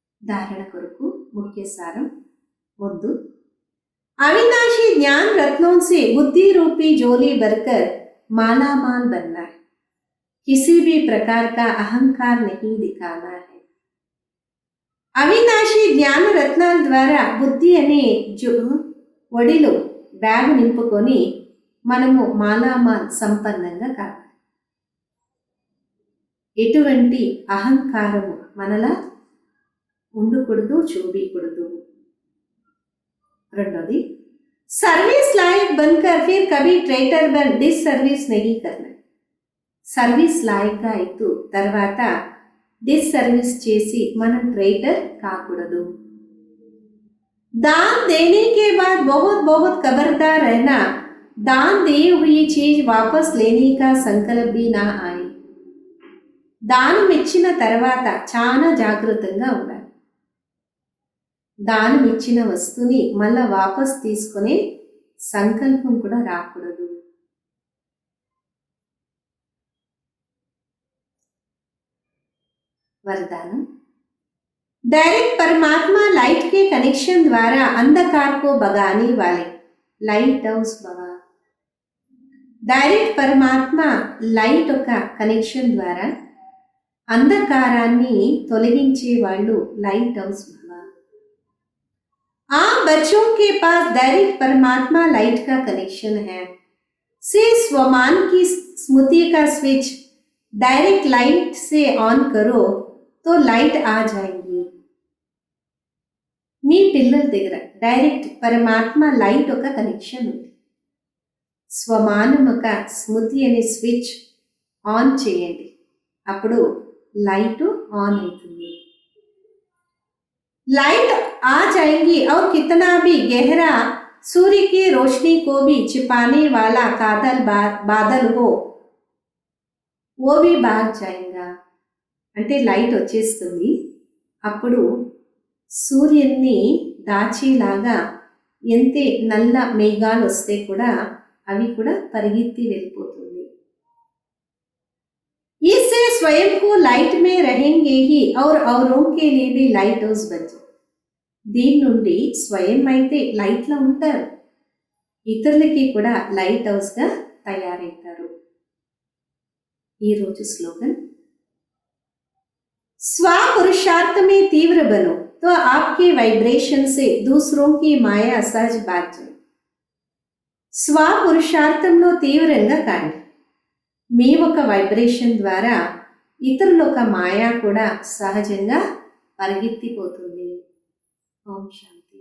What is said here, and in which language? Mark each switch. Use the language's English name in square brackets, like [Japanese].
[Telugu] धारण కొరకు ముఖ్య సారం. ముందు [Hindi] अविनाशी ज्ञान रत्नों से बुद्धि रूपी झोली भरकर माला माल बनना है. किसी भी प्रकार का अहंकार नहीं दिखाना है. [Telugu] అవినాశి జ్ఞాన రత్నాల ద్వారా బుద్ధి అనే ఒడిలో బ్యాగ్ నింపుకొని మనము మాలామాల్ సంపన్నంగా కావాలి. ఎటువంటి అహంకారము మనలా ఉండకూడదు, చూపించకూడదు. రెండోది, [Hindi] सर्विस लायक बनकर फिर कभी ट्रेटर बन डिस सर्विस नहीं करना. [Telugu] సర్వీస్ లాయక్గా అయితూ తర్వాత డిస్ సర్వీస్ చేసి మనం ట్రేటర్ కాకూడదు. [Hindi] दान देने के बाद बहुत बहुत खबरदार रहना, दान दी हुई चीज वापस लेने का संकल्प भी ना आए. [Telugu] దానం ఇచ్చిన తర్వాత చాలా జాగ్రత్తగా ఉండాలి. దానం ఇచ్చిన వస్తువుని మళ్ళా వాపస్ తీసుకునే సంకల్పం కూడా రాకూడదు. [Hindi] वरदान, डायरेक्ट परमात्मा लाइट के कनेक्शन द्वारा अंधकार को भगाने वाले लाइट हाउस भवा. [Telugu] డైరెక్ట్ పరమాత్మ లైట్ ఒక కనెక్షన్ ద్వారా అంధకారాన్ని తొలగించే వాళ్ళు లైట్ హౌస్ భవ. [Hindi] आप बच्चों के पास डायरेक्ट परमात्मा लाइट का कनेक्शन है. से स्वमान की स्मृति का स्विच डायरेक्ट लाइट से ऑन करो तो लाइट आ जाएगी. [Telugu] మీ పిల్లల దగ్గర డైరెక్ట్ పరమాత్మ లైట్ ఒక కనెక్షన్ ఉంది. స్వమానం ఒక స్మృతి అనే స్విచ్ ఆన్ చేయండి, అప్పుడు లైట్ ఆన్ అవుతుంది. [Hindi] लाइट आ जाएंगी और कितना भी गहरा सूर्य की रोशनी को भी छिपाने वाला बादल हो वो भी भाग जाएगा. [Telugu] అంటే లైట్ వచ్చేస్తుంది, అప్పుడు సూర్యుని దాచేలాగా ఎంతే నల్ల మేఘాలు వస్తే కూడా అవి కూడా పరిగెత్తి వెళ్ళిపోతుంది. [Hindi] इससे स्वयं को लाइट में रहेंगे ही और औरों के लिए भी लाइट हाउस बन जाए. [Telugu] దీని నుండి స్వయం అయితే లైట్లో ఉంటారు, ఇతరులకి కూడా లైట్ హౌస్గా తయారవుతారు. ఈరోజు స్లోగన్, [Hindi] स्व पुरुषार्थ में तीव्र बनो तो आपके वाइब्रेशन से दूसरों की माया सहज भाग जाए. [Telugu] స్వ పురుషార్థంలో తీవ్రంగా కాండి, మీ ఒక వైబ్రేషన్ ద్వారా ఇతరుల ఒక మాయా కూడా సహజంగా పరిగెత్తిపోతుంది. ఓం శాంతి.